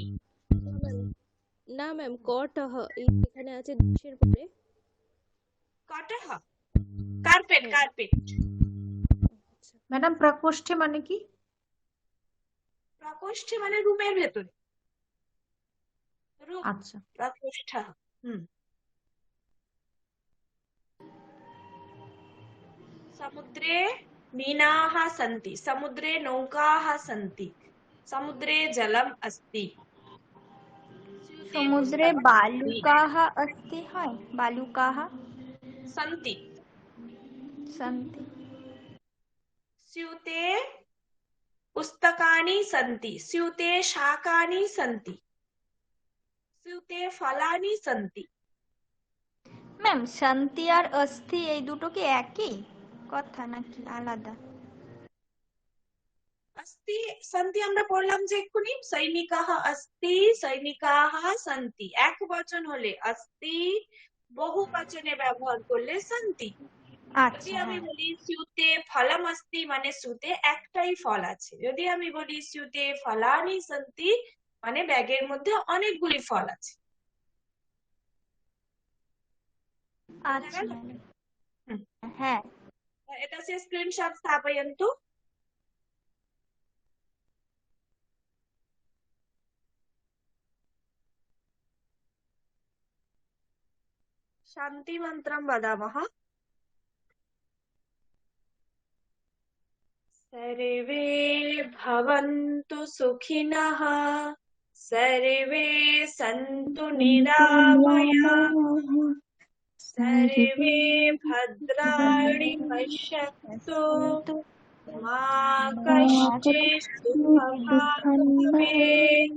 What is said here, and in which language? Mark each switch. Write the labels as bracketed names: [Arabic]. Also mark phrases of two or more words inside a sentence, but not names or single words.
[Bangla] না ম্যাম, কটহ এই এখানে আছে দেশের পরে। কটহ কার্পেট, কার্পেট। ম্যাডাম প্রকোষ্ঠে মানে কি? প্রকোষ্ঠে মানে রুমের ভেতরে। আচ্ছা, প্রকোষ্ঠ। [Sanskrit] समुद्रे मीनाः सन्ति, समुद्रे नौकाः सन्ति, समुद्रे जलम् अस्ति। समुद्रे बालुकाः अस्ति হয়, बालुकाः सन्ति। सन्ति। स्यूते पुस्तकानि सन्ति, स्यूते शाकानि सन्ति, स्यूते फलानि सन्ति। [Bangla] ম্যাম শান্তি আর অস্থি এই দুটো কি একই কথা নাকি আলাদা? [Sanskrit] अस्ति सन्ति [Bangla] আমরা পড়লাম যে এক্ষুনি, [Sanskrit] সৈনিকাः अस्ति, সৈনিকাः सन्ति। [Bangla] এক বচন হলে अस्ति, বহু বচনে ব্যবহার করলে सन्ति। যদি আমি বলি [Sanskrit] স্যুতে ফলম अस्ति, [Bangla] মানে স্যুতে একটাই ফল আছে। যদি আমি বলি [Sanskrit] স্যুতে ফলানি সন্তি, [Bangla] মানে ব্যাগের মধ্যে অনেকগুলি ফল আছে। আচ্ছা হ্যাঁ, [Sanskrit] एतस्य स्क्रीनशॉट स्थापयन्तु। शान्तिमन्त्रं वदामः। सर्वे भवन्तु सुखिनः, सर्वे सन्तु निरामयाः, सर्वे भद्राणि पश्यन्तु, मा कश्चित् दुःखभाग् भवेत्।